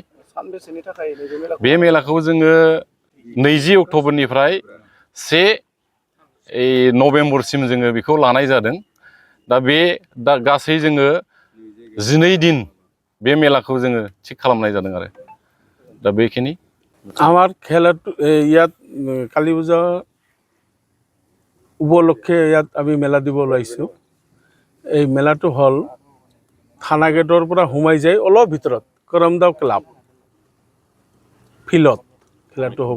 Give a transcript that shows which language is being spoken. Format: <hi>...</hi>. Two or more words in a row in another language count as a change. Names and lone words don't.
<brx>सानबेसेनि थाखाय नैबे मेलाखौ बे लानाय मेलाखौ जोङो 20 अक्ट'बरनिफ्राय 1 नभेम्बरसिम जोङो बेखौ लानाय जादों। दा गासै जोङो 12 दिन बे मेलाखौ जोङो थिग खालामनाय जादों आरो दा बेखिनि</brx> <as>আমার খেলাটো ইয়াত কালী পূজা উপলক্ষে ইয়াত আমি মেলা দিব ওলাইছোঁ। এই মেলাটো হ'ল থানা গেটৰ পৰা সোমাই যায় অলপ ভিতৰত কৰমদাও ক্লাব ফিল্ডত খেলাটো হ'ব।</as>